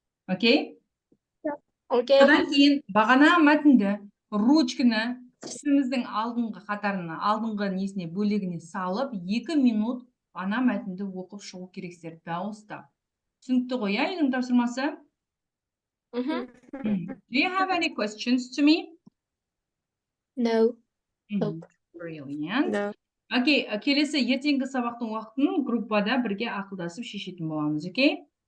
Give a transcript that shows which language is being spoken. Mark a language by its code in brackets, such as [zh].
[en] Окей? Окей. [kk] Содан кейін бағана мәтінді ручканы тісіміздің алдыңғы қатарына, алдыңғы несіне бөлігіне салып, 2 минут ана мәтінді оқып шығу керексіздер, дауыстап. Түсінікті ғой, иә, үйдің тапсырмасы? [en] Do you have any questions to me? No. Brilliant. No. [kk] Окей, келесі ертеңгі сабақтың уақытын группада бірге ақылдасып шешетін боламыз, окей?